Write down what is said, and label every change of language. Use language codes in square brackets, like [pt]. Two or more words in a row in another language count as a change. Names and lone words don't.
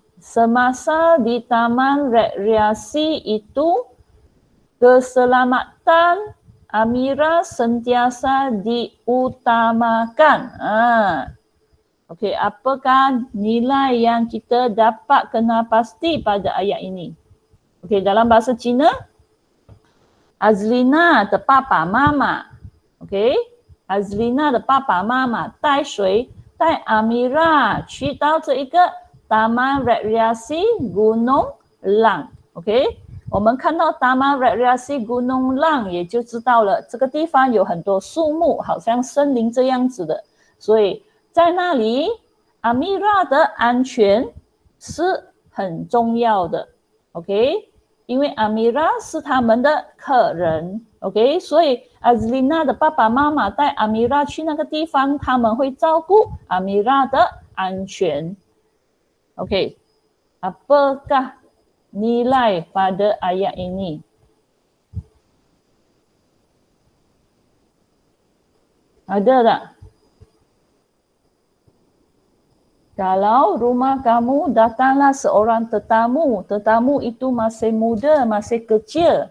[ms] Semasa di Taman Rekreasi itu, keselamatan Amira sentiasa diutamakan. Okey, apakah nilai yang kita dapat kenal pasti pada ayat ini? Okey, dalam bahasa Cina, [zh] Azrina 的爸爸妈妈 ，okey, Azrina 的爸爸妈妈带谁？带 Amira 去到这一个 Taman Rekreasi Gunung Lang。OK， 我们看到 Taman Rekreasi Gunung Lang 也就知道了，这个地方有很多树木，好像森林这样子的，所以在那里 Amira 的安全是很重要的。OK， 因为 Amira 是他们的客人。OK， 所以 Azrina 的爸爸妈妈带 Amira 去那个地方，他们会照顾 Amira 的安全。OK， [ms] apakah nilai pada ayat ini? Ada tak? Kalau rumah kamu datanglah seorang tetamu, tetamu itu masih muda, masih kecil.